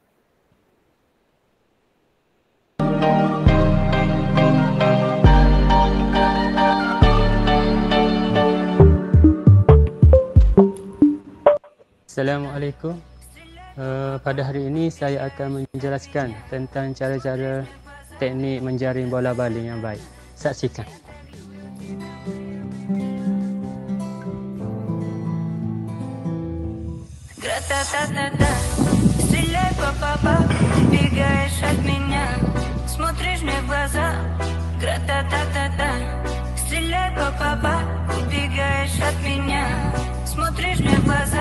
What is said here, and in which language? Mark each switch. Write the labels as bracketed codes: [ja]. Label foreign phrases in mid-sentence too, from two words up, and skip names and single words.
[ms] Assalamualaikum. Pada hari ini saya akan menjelaskan tentang cara-cara teknik menjaring bola baling yang baik. Saksikan. [ru] Гра-та-та-та-та, стреляй, па-па-па, убегаешь от меня, смотришь мне в глаза. Гра-та-та-та-та, стреляй, па-па-па, убегаешь от меня, смотришь мне в глаза.